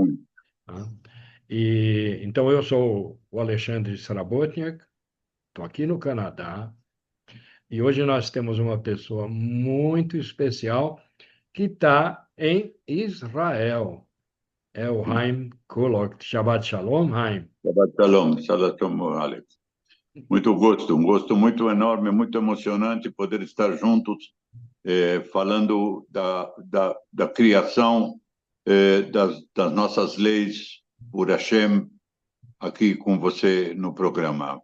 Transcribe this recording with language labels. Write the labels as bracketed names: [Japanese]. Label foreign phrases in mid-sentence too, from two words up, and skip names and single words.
[Portuguese] Muito. Tá? E então eu sou o Alexandre Srabotniak, estou aqui no Canadá e hoje nós temos uma pessoa muito especial que está em Israel. É o Haim Kulok. [Hebrew] שבת שלום, [Portuguese] Haim. [Hebrew] שבת שלום. שבת שלום, Alex. [Portuguese] Muito gosto, um gosto muito enorme, muito emocionante poder estar juntos, falando da criação, das nossas leis por Hashem, aqui com você no programa.